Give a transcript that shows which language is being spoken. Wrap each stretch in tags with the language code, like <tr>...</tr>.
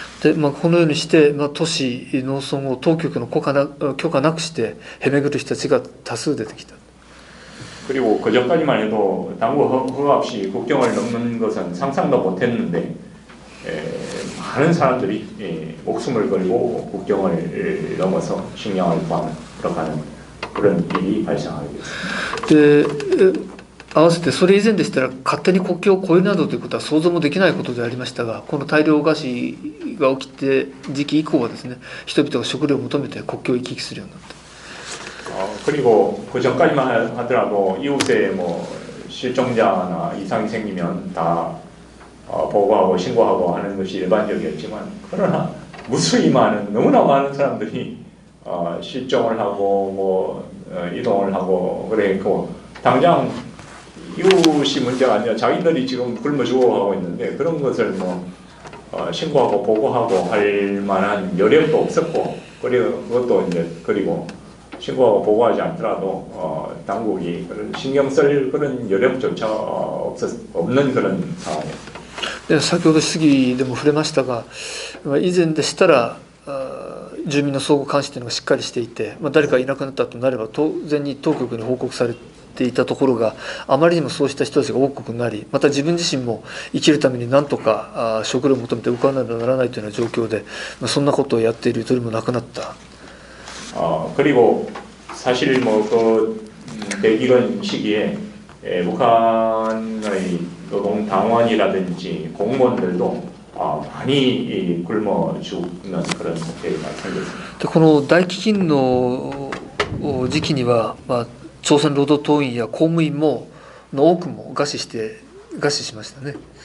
<ja>でこのようにして、都市農村を当局の許可なくしてへめぐる人たちが多数出てきた。</ja> <ko>그리고 그 전까지만 해도 당국 허가 없이 국경을 넘는 것은 상상도 못했는데 많은 사람들이 목숨을 걸고 국경을 넘어서 식량을 구하는 그런 일이 발생하게 됐습니다.</ko> <ja>で合わせてそれ以前でしたら勝手に国境を越えるなどということは想像もできないことでありましたが、この大量餓死が起きて時期以降はですね、人々が食料を求めて国境を行き来するようになった。</ja> <ko>그리고 그 전까지만 하더라도 이웃에 실종자나 이상이 생기면 다 보고하고 신고하고 하는 것이 일반적이었지만, 그러나 무수히 많은 너무나 많은 사람들이 실종을 하고 이동을 하고 그랬고, 당장 이웃이 문제가 아니라 자기들이 지금 굶어 죽어가고 있는데 그런 것을 신고하고 보고하고 할 만한 여력도 없었고, 그리고 그것도 그리고 신고하고 보고하지 않더라도 당국이 그런 신경 쓸 그런 여력조차 없는 그런 상황이었습니다.</ko> <ja>先ほど質疑でも触れましたが、以前でしたら住民の相互監視というのがしっかりしていて、誰かいなくなったとなれば当然に当局に報告されていたところが、あまりにもそうした人たちが多くなり、また自分自身も生きるために何とか食料を求めて動かなければならないというような状況で、そんなことをやっているゆとりもなくなった。</ja> <ko>그리고 사실 그 대기근 시기에 북한의 노동당원이라든지 공무원들도 많이 굶어 죽는 그런 사태가 발생됐습니다.</ko> <ja>この大飢饉の時期には、朝鮮労働党員や公務員も多くも餓死しましたね。</ja>